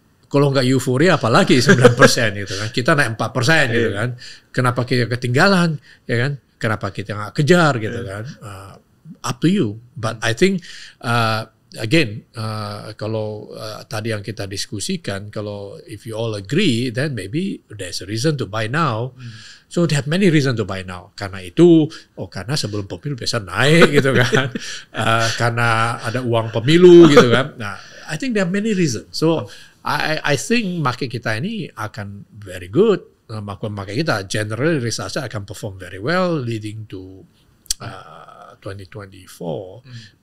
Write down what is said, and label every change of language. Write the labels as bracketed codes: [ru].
[id] Kalau nggak euforia apalagi 9% gitu kan. Kita naik 4% gitu kan. Kenapa kita ketinggalan ya kan? Kenapa kita nggak kejar gitu kan? [en] Up to you. But I think again [id] kalau tadi yang kita diskusikan, kalau [en] if you all agree, then maybe there's a reason to buy now. So they have many reason to buy now. [id] Karena itu, karena sebelum pemilu biasa naik gitu kan. Karena ada uang pemilu gitu kan. [en] Nah, I think there are many reasons. So I think [id] market kita ini akan [en] very good. Market kita generally results akan perform very well, leading to 2024.